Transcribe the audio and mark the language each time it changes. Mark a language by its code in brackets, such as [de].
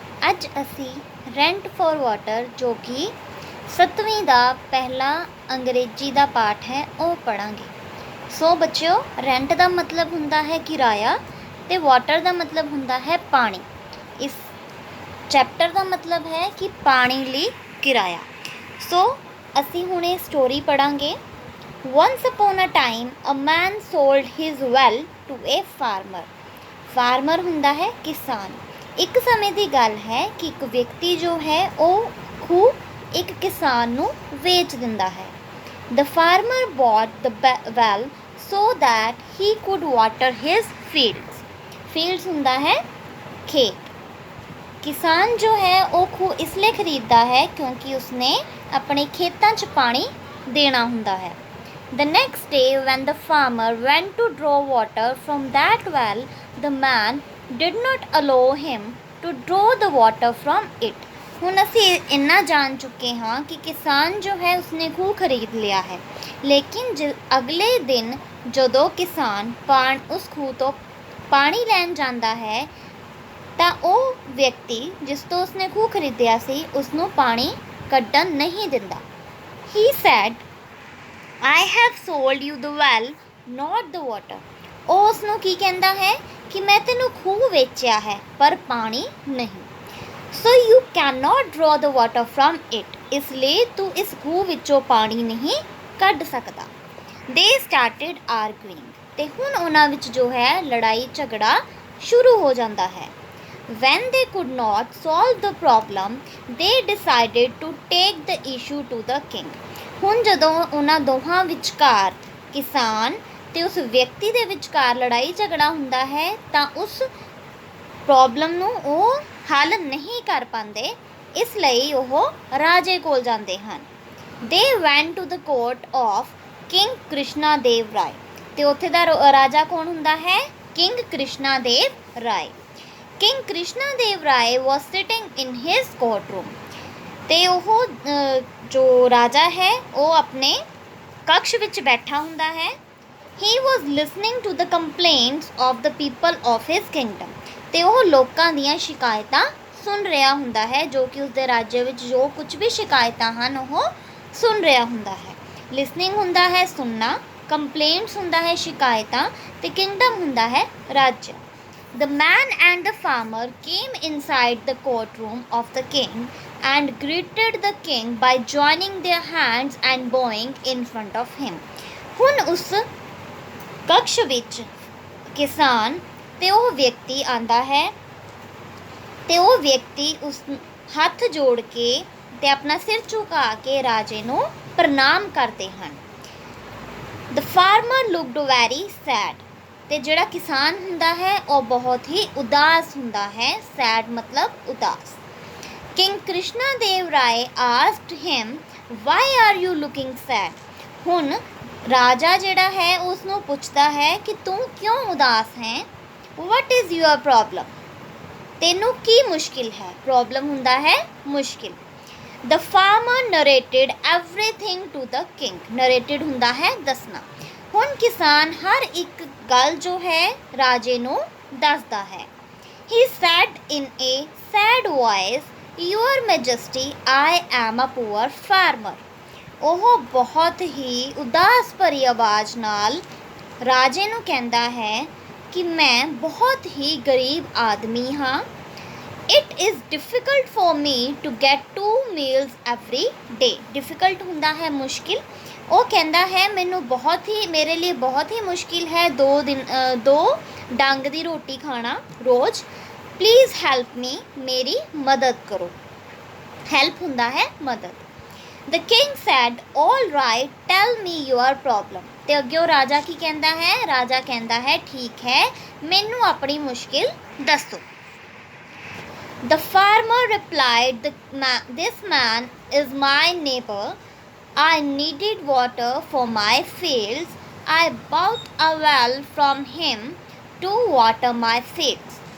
[pa] ਅੱਜ ਅਸੀਂ rent for water ਜੋ ਕਿ 7ਵੀਂ ਦਾ ਪਹਿਲਾ ਅੰਗਰੇਜ਼ੀ ਦਾ ਪਾਠ ਹੈ ਉਹ ਪੜਾਂਗੇ। ਸੋ ਬੱਚਿਓ, ਰੈਂਟ ਦਾ ਮਤਲਬ ਹੁੰਦਾ ਹੈ ਕਿਰਾਇਆ ਤੇ ਵਾਟਰ ਦਾ ਮਤਲਬ ਹੁੰਦਾ ਹੈ ਪਾਣੀ। ਇਸ ਚੈਪਟਰ ਦਾ ਮਤਲਬ ਹੈ ਕਿ ਪਾਣੀ ਲਈ ਕਿਰਾਇਆ। ਸੋ ਅਸੀਂ ਹੁਣ ਇਹ story ਪੜਾਂਗੇ। [en] Once upon a time a man sold his well to a farmer। [pa] Farmer ਹੁੰਦਾ ਹੈ ਕਿਸਾਨ। ਇੱਕ ਸਮੇਂ ਦੀ ਗੱਲ ਹੈ ਕਿ ਇੱਕ ਵਿਅਕਤੀ ਜੋ ਹੈ ਉਹ ਖੂਹ ਇੱਕ ਕਿਸਾਨ ਨੂੰ ਵੇਚ ਦਿੰਦਾ ਹੈ। [en] The farmer bought the well so that he could water his fields। [pa] fields ਹੁੰਦਾ ਹੈ ਖੇਤ। ਕਿਸਾਨ ਜੋ ਹੈ ਉਹ ਖੂਹ ਇਸ ਲਈ ਖਰੀਦਦਾ ਹੈ ਕਿਉਂਕਿ ਉਸਨੇ ਆਪਣੇ ਖੇਤਾਂ 'ਚ ਪਾਣੀ ਦੇਣਾ ਹੁੰਦਾ ਹੈ। [en] The next day when the farmer went to draw water from that well, the man did not allow him to draw the water from it। [pa] ਹੁਣ ਅਸੀਂ ਇੰਨਾ ਜਾਣ ਚੁੱਕੇ ਹਾਂ ਕਿ ਕਿਸਾਨ ਜੋ ਹੈ ਉਸਨੇ ਖੂਹ ਖਰੀਦ ਲਿਆ ਹੈ, ਲੇਕਿਨ ਅਗਲੇ ਦਿਨ ਜਦੋਂ ਕਿਸਾਨ ਉਸ ਖੂਹ ਤੋਂ ਪਾਣੀ ਲੈਣ ਜਾਂਦਾ ਹੈ ਤਾਂ ਉਹ ਵਿਅਕਤੀ ਜਿਸ ਤੋਂ ਉਸਨੇ ਖੂਹ ਖਰੀਦਿਆ ਸੀ ਉਸਨੂੰ ਪਾਣੀ ਕੱਢਣ ਨਹੀਂ ਦਿੰਦਾ। [en] He said, I have sold you the well, not the water। [pa] ਉਹ ਉਸਨੂੰ ਕੀ ਕਹਿੰਦਾ ਹੈ ਕਿ ਮੈਂ ਤੈਨੂੰ ਖੂਹ ਵੇਚਿਆ ਹੈ ਪਰ ਪਾਣੀ ਨਹੀਂ। [en] So you cannot draw the water from it। [pa] ਇਸ ਲਈ ਤੂੰ ਇਸ ਖੂਹ ਵਿੱਚੋਂ ਪਾਣੀ ਨਹੀਂ ਕੱਢ ਸਕਦਾ। [en] They started arguing। [pa] ਤੇ ਹੁਣ ਉਹਨਾਂ ਵਿੱਚ ਜੋ ਹੈ ਲੜਾਈ ਝਗੜਾ ਸ਼ੁਰੂ ਹੋ ਜਾਂਦਾ ਹੈ। [en] When they could not solve the problem, they decided to take the issue to the king। [pa] ਹੁਣ ਜਦੋਂ ਉਹਨਾਂ ਦੋਹਾਂ ਵਿਚਕਾਰ ਕਿਸਾਨ ਤੇ ਉਸ ਵਿਅਕਤੀ ਦੇ ਵਿਚਕਾਰ ਲੜਾਈ ਝਗੜਾ ਹੁੰਦਾ ਹੈ ਤਾਂ ਉਸ ਪ੍ਰੋਬਲਮ ਨੂੰ ਉਹ ਹੱਲ ਨਹੀਂ ਕਰ ਪਾਉਂਦੇ, ਇਸ ਲਈ ਉਹ ਰਾਜੇ ਕੋਲ ਜਾਂਦੇ ਹਨ। [en] They went to the court of King Krishna Dev Rai। [pa] ਤੇ ਉੱਥੇ ਦਾ ਰਾਜਾ ਕੌਣ ਹੁੰਦਾ ਹੈ? King Krishna Dev Rai. [en] King Krishna Dev Rai was sitting in his courtroom। [pa] ਤੇ ਉਹ ਜੋ ਰਾਜਾ ਹੈ ਉਹ ਆਪਣੇ ਕਕਸ਼ ਵਿੱਚ ਬੈਠਾ ਹੁੰਦਾ ਹੈ। [en] He was listening to the complaints of the people of his kingdom। [pa] ਤੇ ਉਹ ਲੋਕਾਂ ਦੀਆਂ ਸ਼ਿਕਾਇਤਾਂ ਸੁਣ ਰਿਹਾ ਹੁੰਦਾ ਹੈ, ਜੋ ਕਿ ਉਸਦੇ ਰਾਜ ਵਿੱਚ ਜੋ ਕੁਝ ਵੀ ਸ਼ਿਕਾਇਤਾਂ ਹਨ ਉਹ ਸੁਣ ਰਿਹਾ ਹੁੰਦਾ ਹੈ। ਲਿਸਨਿੰਗ ਹੁੰਦਾ ਹੈ ਸੁਣਨਾ, ਕੰਪਲੇਂਟਸ ਹੁੰਦਾ ਹੈ ਸ਼ਿਕਾਇਤਾਂ, ਤੇ ਕਿੰਗਡਮ ਹੁੰਦਾ ਹੈ ਰਾਜ। [en] The man and the farmer came inside the courtroom of the king and greeted the king by joining their hands and bowing in front of him। [pa] ਹੁਣ ਉਸ ਕਕਸ਼ ਵਿੱਚ ਕਿਸਾਨ ਤੇ ਉਹ ਵਿਅਕਤੀ ਆਂਦਾ ਹੈ ਤੇ ਉਹ ਵਿਅਕਤੀ ਉਸ ਹੱਥ ਜੋੜ ਕੇ ਤੇ ਆਪਣਾ ਸਿਰ ਝੁਕਾ ਕੇ ਰਾਜੇ ਨੂੰ ਪ੍ਰਣਾਮ ਕਰਦੇ ਹਨ। [en] The farmer looked very sad। [pa] ਤੇ ਜਿਹੜਾ ਕਿਸਾਨ ਹੁੰਦਾ ਹੈ ਉਹ ਬਹੁਤ ਹੀ ਉਦਾਸ ਹੁੰਦਾ ਹੈ। ਸੈਡ ਮਤਲਬ ਉਦਾਸ। [en] King Krishna Dev Rai asked him, why are you looking sad? [pa] ਹੁਣ ਰਾਜਾ ਜਿਹੜਾ ਹੈ ਉਸ ਨੂੰ ਪੁੱਛਦਾ ਹੈ ਕਿ ਤੂੰ ਕਿਉਂ ਉਦਾਸ ਹੈ? [en] What is your problem? [pa] ਤੈਨੂੰ ਕੀ ਮੁਸ਼ਕਿਲ ਹੈ? ਪ੍ਰੋਬਲਮ ਹੁੰਦਾ ਹੈ ਮੁਸ਼ਕਿਲ। [en] The farmer narrated everything to the king। [pa] narrated ਹੁੰਦਾ ਹੈ ਦੱਸਣਾ। ਹੁਣ ਕਿਸਾਨ ਹਰ ਇੱਕ ਗੱਲ ਜੋ ਹੈ ਰਾਜੇ ਨੂੰ ਦੱਸਦਾ ਹੈ। [en] He said in a sad voice, Your Majesty, I am a poor farmer। [pa] ਉਹ ਬਹੁਤ ਹੀ ਉਦਾਸ ਭਰੀ ਆਵਾਜ਼ ਨਾਲ ਰਾਜੇ ਨੂੰ ਕਹਿੰਦਾ ਹੈ ਕਿ ਮੈਂ ਬਹੁਤ ਹੀ ਗਰੀਬ ਆਦਮੀ ਹਾਂ। [en] It is difficult for me to get 2 meals every day। [pa] difficult ਹੁੰਦਾ ਹੈ ਮੁਸ਼ਕਿਲ। ਉਹ ਕਹਿੰਦਾ ਹੈ ਮੇਰੇ ਲਈ ਬਹੁਤ ਹੀ ਮੁਸ਼ਕਿਲ ਹੈ 2 ਡੰਗ ਦੀ ਰੋਟੀ ਖਾਣਾ ਰੋਜ਼। [en] Please help me. [pa] ਮੇਰੀ ਮਦਦ ਕਰੋ। ਹੈਲਪ ਹੁੰਦਾ ਹੈ ਮਦਦ। [en] The king said, all right, tell me your problem। [pa] ਤੇ ਅੱਗੇ ਉਹ ਰਾਜਾ ਕੀ ਕਹਿੰਦਾ ਹੈ? ਰਾਜਾ ਕਹਿੰਦਾ ਹੈ ਠੀਕ ਹੈ, ਮੈਨੂੰ ਆਪਣੀ ਮੁਸ਼ਕਿਲ ਦੱਸੋ। [en] The farmer replied, this man is my neighbor। I needed water for my fields। I bought a well from him to water my fields।